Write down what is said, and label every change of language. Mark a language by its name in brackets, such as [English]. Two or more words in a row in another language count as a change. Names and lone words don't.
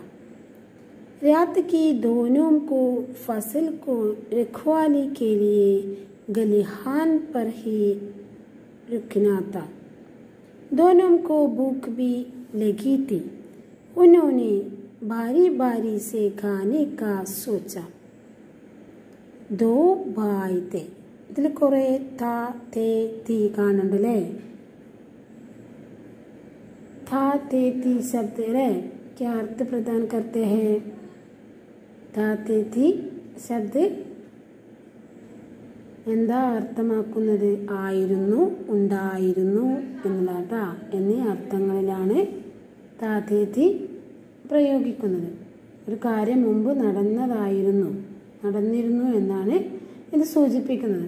[Hindi] रात की दोनों को फसल को रखवाली के लिए गलिहान पर ही रुकना था. दोनों को भूख भी लगी थी. उन्होंने बारी बारी से खाने का सोचा. 2 भाई थे. [Malayalam] ഇതിൽ കുറേ താ തേ തീ കാണുന്നുണ്ടല്ലേ? [Hindi] था ते ती शब्द अरे क्या अर्थ प्रदान करते हैं? था ते ती शब्द [Malayalam] എന്താ അർത്ഥമാക്കുന്നത്? ആയിരുന്നു, ഉണ്ടായിരുന്നു എന്നുള്ളതാ എന്നീ അർത്ഥങ്ങളിലാണ് താതേതി പ്രയോഗിക്കുന്നത്. ഒരു കാര്യം മുമ്പ് നടന്നിരുന്നു എന്നാണ് ഇത് സൂചിപ്പിക്കുന്നത്.